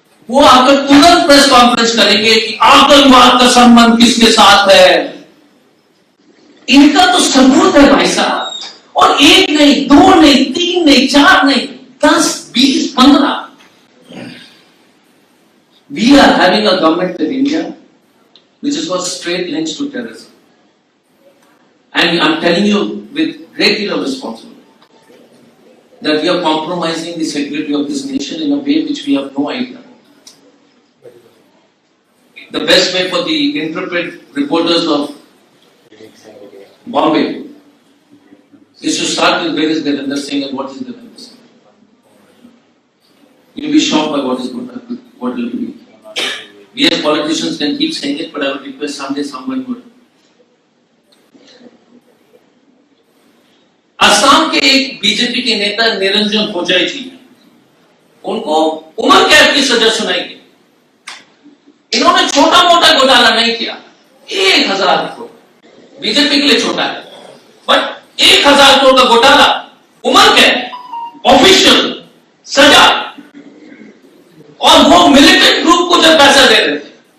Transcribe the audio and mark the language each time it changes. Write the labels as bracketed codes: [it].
[hi] वो आकर तुरंत प्रेस कॉन्फ्रेंस करेंगे कि आतंकवाद का संबंध किसके साथ है। इनका तो सबूत है भाई साहब, और 1 नहीं, 2 नहीं, 3 नहीं, 4 नहीं, 10, 20, 15। [en] We are having a government in India which has got straight links to terrorism. And I'm telling you with great deal of responsibility that we are compromising the security of this nation in a way which we have no idea. The best way for the intrepid reporters of Bombay is to start with where is Devendra Singh and what is Devendra Singh. You'll be shocked by what will be. We as politicians can keep saying it, but I would request someday someone would. [hi] Assam के एक BJP के नेता निरंजन भोजाई जी, उनको उम्र कैद की सजा सुनाई गई। इन्होंने छोटा मोटा घोटाला नहीं किया, 1000 करोड़, बीजेपी के लिए छोटा है, बट 1000 करोड़ का घोटाला, उम्र कैद, ऑफिशियल सजा, और वो मिलिटेंट ग्रुप को जब पैसा दे रहे थे।